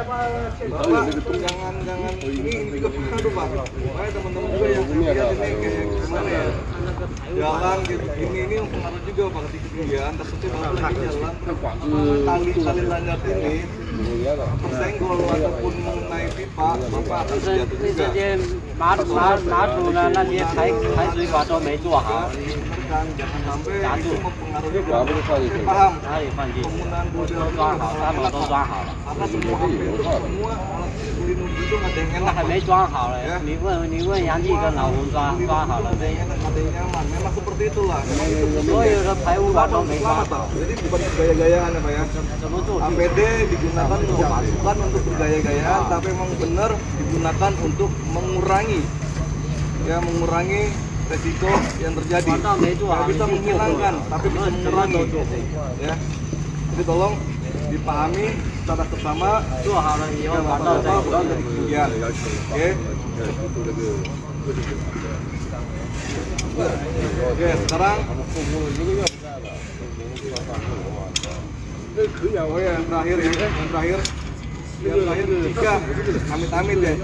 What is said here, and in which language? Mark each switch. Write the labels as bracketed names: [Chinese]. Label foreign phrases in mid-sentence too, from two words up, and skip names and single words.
[Indonesian] Bapak jangan ini juga pengaruh pak. Makanya teman-teman juga yang lihat ini kayak gimana ya, jalan gitu ini mempengaruhi juga pak ketika ketinggian. Takutnya bapak lagi jalan tali lanyard ini tersenggol ataupun mengenai pipa, bapak akan jatuh juga. [Chinese] 马桶的那些排水管都没做好， [Indonesian] Jangan sampai itu mempengaruhi paham [Chinese] 哪里放进去？ [Indonesian] penggunaan model [Chinese] 都装好，他们都装好了， [Indonesian] karena semua alat pelindung itu nggak ada yang [Chinese] 那 [Indonesian] enak [Chinese] 还 [Indonesian] Pak. [Chinese] 没装好嘞。你问杨记跟老吴装好了 [Indonesian] ada [Chinese] 没 [Indonesian] yang？ enak, ada yang nyaman. Memang seperti itulah. Memang itu [Chinese] 所有的排污管都没 [Indonesian] selamat [Chinese] 装， [Indonesian] Pak. Jadi bukan gaya-gayaan ya Pak ya. [Chinese] 怎么做？ [Indonesian] APD digunakan bukan untuk bergaya-gayaan, tapi memang benar digunakan untuk mengurangi resiko yang terjadi. Nggak bisa menghilangkan, tapi bisa mengurangi. Ya. Jadi tolong dipahami secara bersama. [Chinese] 做好了以后 [Indonesian] Jangan [Chinese] 管道再 [Indonesian] lupa udah dari ketinggian. Oke. Oke, sekarang oh ya, yang terakhir jika amit-amit ya,